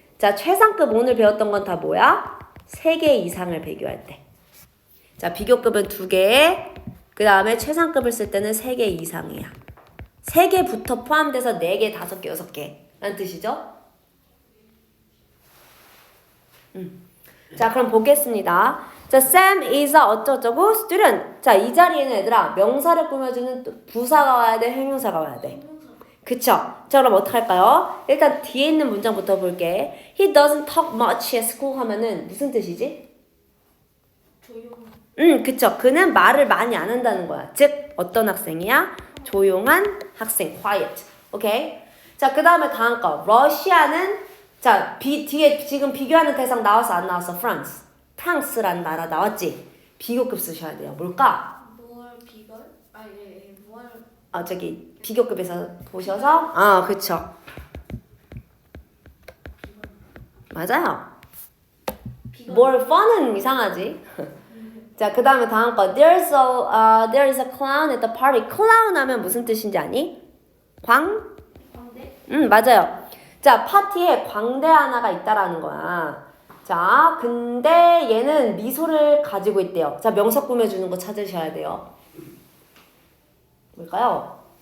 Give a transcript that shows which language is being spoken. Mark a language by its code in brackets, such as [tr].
[ko] 자, 최상급 오늘 배웠던 건 다 뭐야? 3개 이상을 비교할 때. 자, 비교급은 2개, 그 다음에 최상급을 쓸 때는 3개 이상이야. 3개부터 포함돼서 4개, 5개, 6개 라는 뜻이죠? 자, 그럼 보겠습니다. [en] 자, Sam is a [ko] 어쩌고저쩌고 [en] student. [ko] 자, 이 자리에는 얘들아 명사를 꾸며주는 또 부사가 와야 돼, 형용사가 와야 돼. 그쵸? 자, 그럼 어떻게 할까요? 일단 뒤에 있는 문장부터 볼게. [en] He doesn't talk much at school [ko] 하면은 무슨 뜻이지? 조용. 그쵸. 그는 말을 많이 안 한다는 거야. 즉, 어떤 학생이야? 조용한 학생, quiet. 오케이? 자, 그 다음에 다음 거. 러시아는, 자, 뒤에 지금 비교하는 대상 나왔어, 안 나왔어? [en] France. [ko] 프랑스라는 나라 나왔지? 비교급 쓰셔야 돼요. 뭘까? 뭘 비걸? 뭘 저기, 비교급에서 보셔서, 그쵸. 맞아요. 비걸? more fun은 이상하지? 자, 그 다음에 다음 거. [en] there is a clown at the party. [ko] clown 하면 무슨 뜻인지 아니? 광대? 맞아요. 자, 파티에 광대 하나가 있다라는 거야. 자, 근데 얘는 미소를 가지고 있대요. 자, 명사 꾸며주는 거 찾으셔야 돼요. 뭘까요?